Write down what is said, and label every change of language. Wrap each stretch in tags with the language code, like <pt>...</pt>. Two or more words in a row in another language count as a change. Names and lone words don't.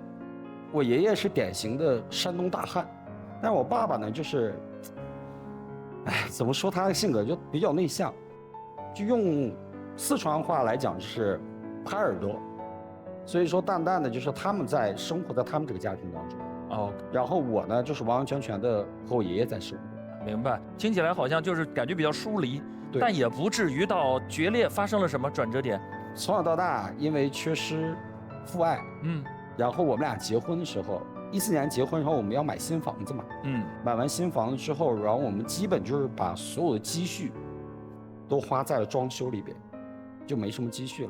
<zh>我爺爺是典型的山東大漢，但我爸爸呢就是，怎麼說他的性格就比較內向，就用四川話來講就是耙耳朵，所以說淡淡的就是他們在生活在他們這個家庭當中。哦，然後我呢就是完完全全的和我爺爺在生活。明白，聽起來好像就是感覺比較疏離，但也不至於到決裂。發生了什麼轉折點？從小到大因為缺失父愛，然後我們倆結婚的時候，14年結婚的時候我們要買新房子嘛，買完新房子之後，然後我們基本就是把所有的積蓄都花在了裝修裡邊，就沒什麼積蓄了。</zh>